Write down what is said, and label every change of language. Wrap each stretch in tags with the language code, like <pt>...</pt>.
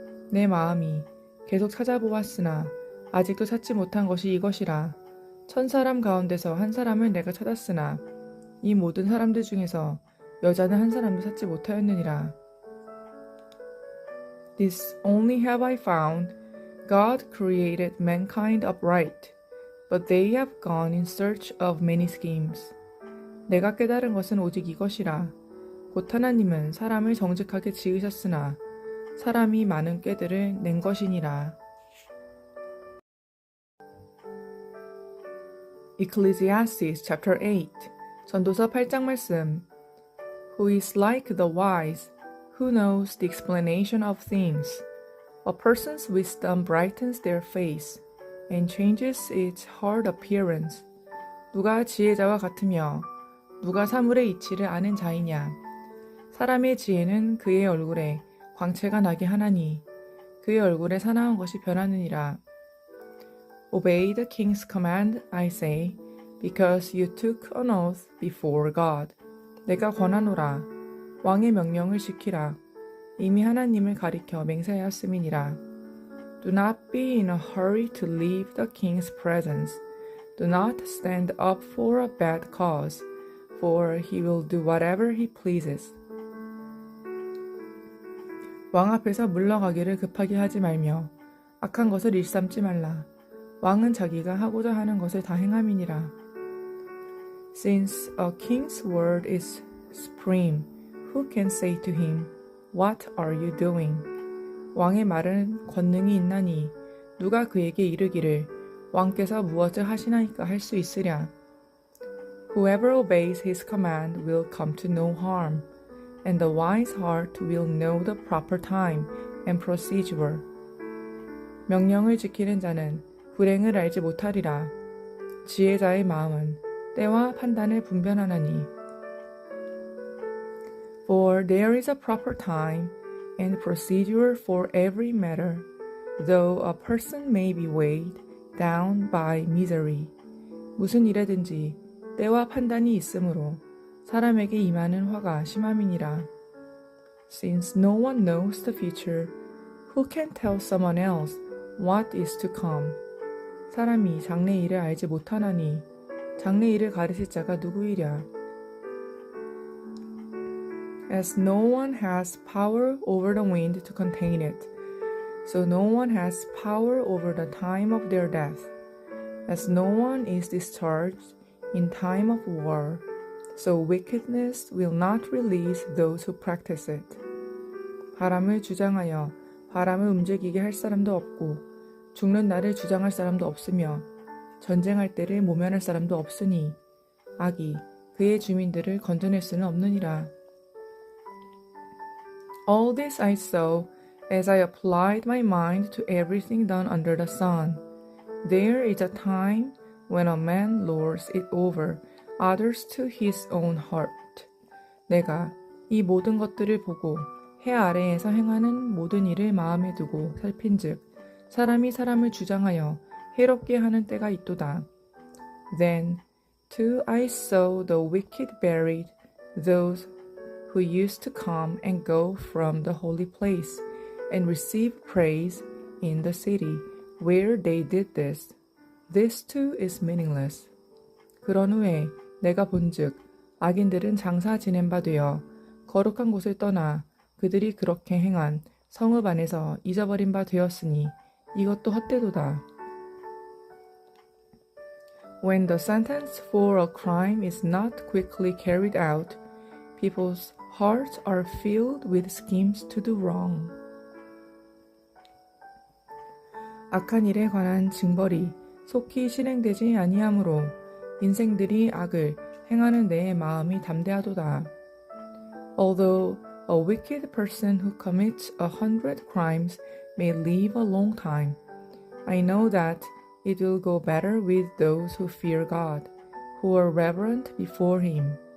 <ko>내 마음이 계속 찾아보았으나 아직도 찾지 못한 것이 이것이라. 1,000사람 가운데서 한 사람을 내가 찾았으나 이 모든 사람들 중에서 여자는 한 사람도 찾지 못하였느니라.</ko> <en>This only have I found, God created mankind upright, but they have gone in search of many schemes.</en> <ko>내가 깨달은 것은 오직 이것이라. 곧 하나님은 사람을 정직하게 지으셨으나 사람이 많은 꾀들을 낸 것이니라.</ko> <en>Ecclesiastes chapter 8</en> <ko>전도서 8장 말씀.</ko> <en>Who is like the wise, who knows the explanation of things? A person's wisdom brightens their face and changes its hard appearance.</en> <ko>누가 지혜자와 같으며 누가 사물의 이치를 아는 자이냐? 사람의 지혜는 그의 얼굴에 광채가 나게 하나니 그의 얼굴에 사나운 것이 변하느니라.</ko> <en>Obey the king's command, I say, because you took an oath before God.</en> <ko>내가 권하노라. 왕의 명령을 지키라. 이미 하나님을 가리켜 맹세하였음이니라.</ko> <en>Do not be in a hurry to leave the king's presence. Do not stand up for a bad cause, for he will do whatever he pleases.</en> <ko>왕 앞에서 물러가기를 급하게 하지 말며 악한 것을 일삼지 말라. 왕은 자기가 하고자 하는 것을 다 행함이니라.</ko> <en>Since a king's word is supreme, who can say to him, What are you doing?</en> <ko>왕의 말은 권능이 있나니 누가 그에게 이르기를 왕께서 무엇을 하시나이까 할 수 있으랴.</ko> <en>Whoever obeys his command will come to no harm, and the wise heart will know the proper time and procedure.</en> <ko>명령을 지키는 자는 불행을 알지 못하리라. 지혜자의 마음은 때와 판단을 분별하나니.</ko> <en>For there is a proper time and procedure for every matter, though a person may be weighed down by misery.</en> <ko>무슨 일에든지 때와 판단이 있으므로 사람에게 임하는 화가 심함이니라.</ko> <en>Since no one knows the future, who can tell someone else what is to come?</en> <ko>사람이 장래일을 알지 못하나니 장래일을 가르칠 자가 누구이랴?</ko> <en>As no one has power over the wind to contain it, so no one has power over the time of their death. As no one is discharged in time of war, so wickedness will not release those who practice it.</en> <ko>바람을 주장하여 바람을 움직이게 할 사람도 없고 죽는 날을 주장할 사람도 없으며 전쟁할 때를 모면할 사람도 없으니 악이 그의 주민들을 건져낼 수는 없느니라.</ko> <en>All this I saw as I applied my mind to everything done under the sun. There is a time when a man lords it over others to his own heart.</en> <ko>내가 이 모든 것들을 보고 해 아래에서 행하는 모든 일을 마음에 두고 살핀즉 사람이 사람을 주장하여 해롭게 하는 때가 있도다.</ko> <en>Then too I saw the wicked buried, those who used to come and go from the holy place and receive praise in the city where they did this. This too is meaningless.</en> <ko>그런 후에 내가 본즉 악인들은 장사 지낸 바 되어 거룩한 곳을 떠나 그들이 그렇게 행한 성읍 안에서 잊어버린 바 되었으니 이것도 헛되도다.</ko> <en>When the sentence for a crime is not quickly carried out, people's hearts are filled with schemes to do wrong.</en> <ko>악한 일에 관한 징벌이 속히 실행되지 아니하므로 인생들이 악을 행하는 데에 마음이 담대하도다.</ko> <en>Although a wicked person who commits 100 crimes may live a long time, I know that it will go better with those who fear God, who are reverent before Him.</en>